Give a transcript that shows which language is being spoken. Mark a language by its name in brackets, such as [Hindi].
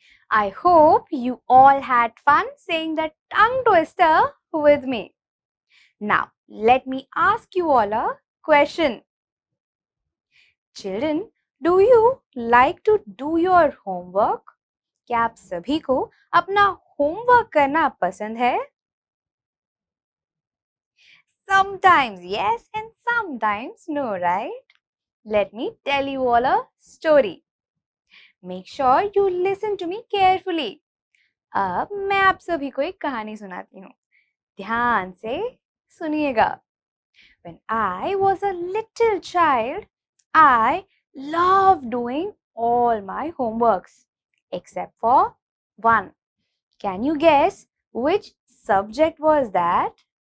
[English] I hope you all had fun saying that tongue twister with me. Now, let me ask you all a question. Children, do you like to do your homework? [Hindi] क्या आप सभी को अपना homework करना पसंद है? [English] Sometimes yes and sometimes no, right? Let me tell you all a story. Make sure you listen to me carefully. [Hindi] अब मैं आप सभी को एक कहानी सुनाती हूँ. ध्यान से सुनिएगा. [English] When I was a little child, I loved doing all my homeworks except for one. Can you guess which subject was that?